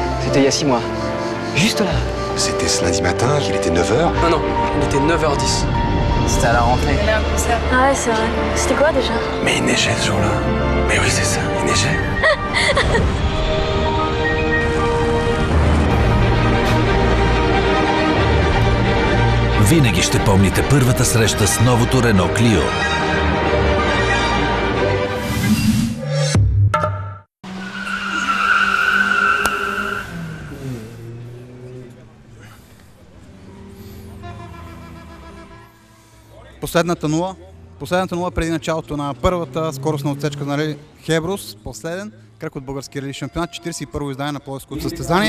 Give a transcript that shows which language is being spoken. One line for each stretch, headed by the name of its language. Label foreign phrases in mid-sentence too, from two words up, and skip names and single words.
French: C'était il y a 6 mois. Juste là. C'était ce lundi matin, il était 9h. Non, il était 9h10. C'était à la rentrée. Il y a un concert. Ah ouais, c'est vrai. C'était quoi déjà? Mais il neigeait ce jour-là. Mais oui, c'est ça, il neigeait.
Bulgarian: Винаги ще помните първата среща с новото Рено Клио. Последната нула преди началото на първата скоростна отсечка на Рали Хеброс, последен кръг от българския рали шампионат, 41-во издание на пловдивското състезание.